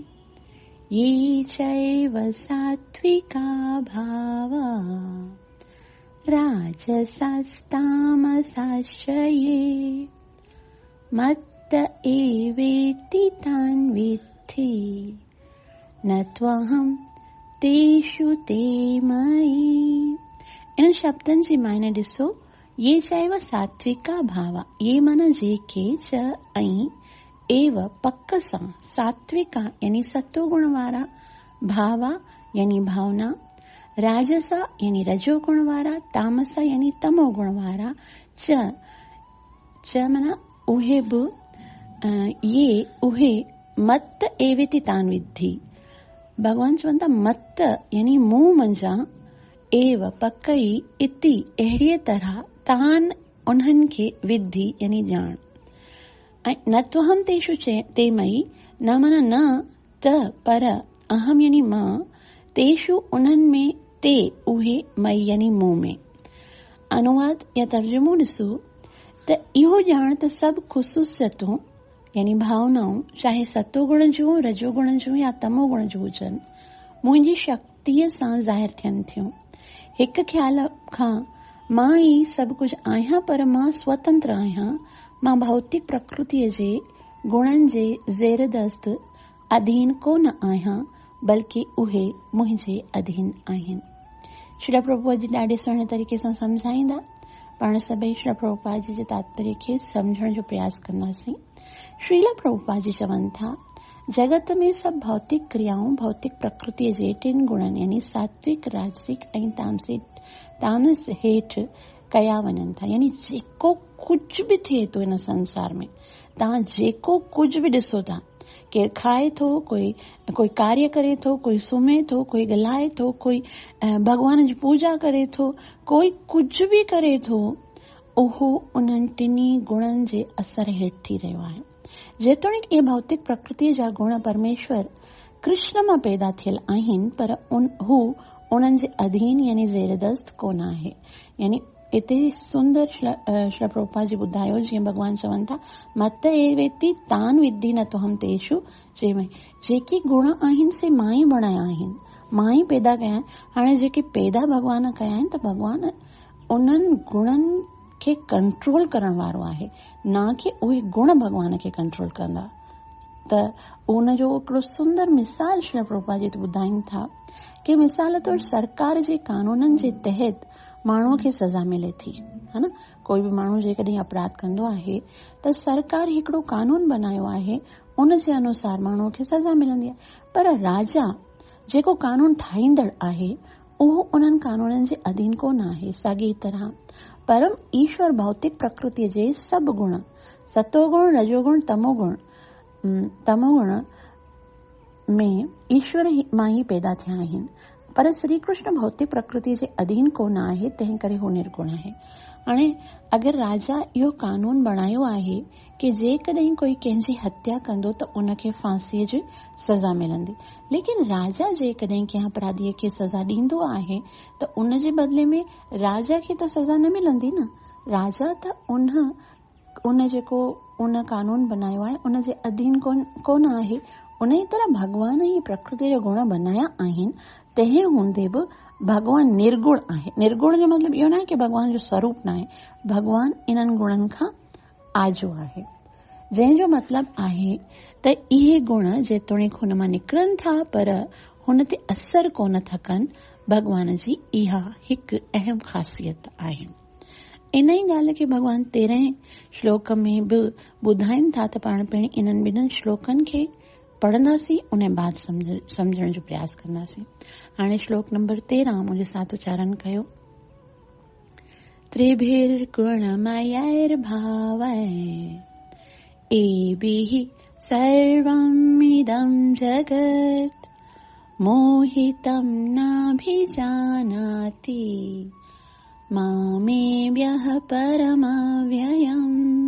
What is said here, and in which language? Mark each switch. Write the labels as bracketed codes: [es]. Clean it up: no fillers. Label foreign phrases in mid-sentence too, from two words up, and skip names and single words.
[sa] ये चैव सात्विका भावा राजसास्तामसाश्च ये मत्त एवेति तान् विद्धि न त्वहं तेषु ते मयि। [sd] इन शब्दनि जी मायने ॾिसो। [sa] ये चैव सात्विका भावा, [sd] ये मन जेके च ऐं एव पक सां [sa] सात्विका यानी [sd] सतो गुण वारा, भावा यानी भावना, राजसा यानी रजो गुण वारा, तामसा यानी तमो गुण वारा, च माना उहे बि ये उहे [sa] मत एवेति तान विद्धि। [sd] भगवान चवनि था मत यानी मूं मंझां, एव पकई इति अहिड़ीअ तरह तान उन्हनि खे विद्धि यानी ॼाण। ऐं [sa] न त्वहम तेषु तेमई, [sd] न माना न त पर, अहम यानी मां, तेषु उन्हनि में, ते उहे मई यानी मूं में। अनुवाद या तर्जुमो ॾिसो त इहो ॼाण त सभु ख़ुसूसियतूं यानी भावनाऊं, चाहे सतो गुण जूं, रजो गुण जूं या तमो गुण जूं हुजनि, मुंहिंजी शक्तिअ सां ज़ाहिर थियनि थियूं। हिकु ख़्याल खां मां ई सभु कुझु आहियां, पर मां स्वतंत्र आहियां। मां भौतिक प्रकृतिअ जे गुणनि जे ज़ेर दस्त अधीन कोन आहियां, बल्कि उहे मुंहिंजे अधीन आहिनि। श्रील प्रभुपाद जी ॾाढे सुहिणे तरीक़े सां सम्झाईंदा। पाण सभई श्रील प्रभुपाद जी जे तात्पर्य खे सम्झण जो प्रयास कंदासीं। श्रील प्रभुपाद जी चवनि था, जगत में सभु भौतिक क्रियाऊं भौतिक प्रकृतिअ जे टिन गुणनि यानी सात्विक, राजसिक ऐं तामस हेठि कया वञनि था। यानी जेको कुझु बि थिए थो हिन संसार में, तव्हां जेको कुझु बि ॾिसो था, केरु खाए थो, कोई कार्य करे थो, कोई सुम्हे थो, कोई ॻाल्हाए थो, कोई भॻवान जी पूजा करे थो, कोई कुझु बि करे थो, उहो उन्हनि टिनी गुणनि जे असर हेठि थी रहियो आहे। जेतोणीकि इहे भौतिक प्रकृतिअ जा गुण परमेश्वर कृष्ण मां पैदा थियल आहिनि, पर हू उन्हनि जे अधीन यानी ज़ेरदस्त कोन आहे। यानी इते सुंदर श्री प्रभुपाद जी ॿुधायो, जीअं भॻवान चवनि था, [sa] मत एवेति तान विद्धि न तुहम तेषु चेमई। [sd] जेके गुण आहिनि से मां ई बणाया आहिनि, मां ई पैदा कया आहिनि। हाणे जेके पैदा भॻवान कया आहिनि, त भॻवान उन्हनि गुणनि खे कंट्रोल करण वारो आहे, न कि उहे गुण भॻवान खे कंट्रोल कंदा। त उनजो हिकिड़ो सुंदर मिसाल श्री प्रभुपाद जी ॿुधाइनि था कि मिसाल तौर सरकार जे कानूननि जे तहत माण्हूअ खे सज़ा मिले थी, है न। कोई बि माण्हू जेकॾहिं अपराध कंदो आहे त सरकार हिकिड़ो कानून बनायो आहे, उन जे अनुसार माण्हूअ खे सज़ा मिलंदी आहे। पर राजा जेको कानून ठाहींदड़ आहे, उहो उन्हनि कानूननि जे अधीन कोन आहे। साॻी तरह परम ईश्वर भौतिक प्रकृतिअ जे सभु गुण, सतोगुण, रजोगुण, तमोगुण में ईश्वर मां ई पैदा थिया आहिनि, पर श्री कृष्ण भौतिक प्रकृति जे अधीन कोन आहे, तंहिं करे हू निर्गुण आहे। हाणे अगरि राजा इहो कानून बणायो आहे कि जेकॾहिं कोई कंहिंजी हत्या कंदो त उनखे फांसीअ जी सज़ा मिलंदी, लेकिन राजा जेकॾहिं कंहिं अपराधीअ खे सज़ा ॾींदो आहे त उन जे बदिले में राजा खे त सज़ा न मिलंदी न। राजा त उन कानून बनायो आहे, उन जे अधीन कोन आहे। उन ई तरह भॻवान ई प्रकृति जा गुण बनाया आहिनि, तंहिं हूंदे बि भॻवान निर्गुण आहे। निर्गुण जो मतिलबु इहो न आहे कि भॻवान जो स्वरूप न आहे, भॻवान इन्हनि गुणनि खां आजो आहे, जंहिंजो मतिलबु आहे त इहे गुण जेतोणीकि हुन मां निकिरनि था, पर हुन ते असर कोन था कनि। भॻवान जी इहा हिकु अहम ख़ासियत आहे। इन ई ॻाल्हि खे भॻवान 13 श्लोक में बि ॿुधाइनि था, त पाण पिण इन्हनि ॿिन्हिनि श्लोकनि खे पढ़ंदासीं, उन बाद सम्झण जो प्रयास कंदासीं। हाणे श्लोक नंबर 13 मुंहिंजे साथ उच्चारण कयो। [sa] त्रिभिर्गुणमयैर्भावै एभिः सर्वमिदं जगत् मोहितं नाभिजानाति मामेव्यः परमव्ययम्।